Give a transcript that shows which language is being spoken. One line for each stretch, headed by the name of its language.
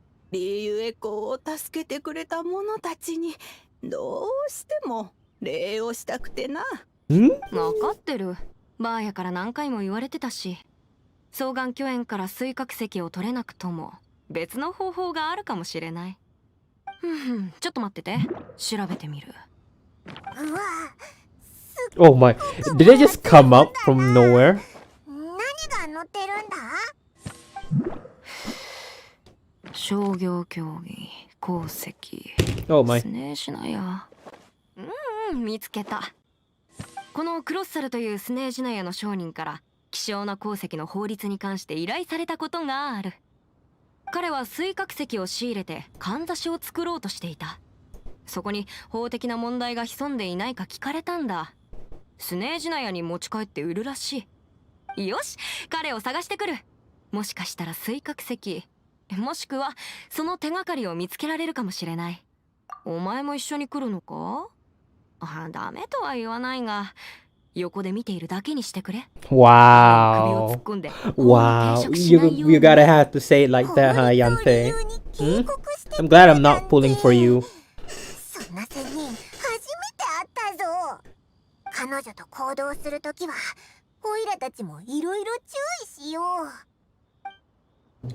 Japanese: リーユエコーを助けてくれた者たちにどうしても礼をしたくてな。 Hmm? 分かってる。バーヤから何回も言われてたし、双眼鏡園から水殻石を取れなくとも別の方法があるかもしれない。ちょっと待ってて、調べてみる。うわ、
English: Oh my. Did they just come up from nowhere?
Japanese: 何が載ってるんだ？商業競技、鉱石、
English: Oh my.
Japanese: スネーシナヤ。見つけた。このクロッサルというスネージナヤの商人から希少な鉱石の法律に関して依頼されたことがある。彼は水殻石を仕入れてかんざしを作ろうとしていた。そこに法的な問題が潜んでいないか聞かれたんだ。スネージナヤに持ち帰って売るらしい。よし、彼を探してくる。もしかしたら水殻石、もしくはその手がかりを見つけられるかもしれない。お前も一緒に来るのか？ダメとは言わないが、横で見ているだけにしてくれ。首を突
English: Wow.
Japanese: っ込んで
English: Wow. You gotta have to say it like that, huh, Yante? Hmm? I'm glad I'm not pulling for you.
Japanese: そんな仙人初めて会ったぞ。彼女と行動するときはオイラたちもいろいろ注意しよう。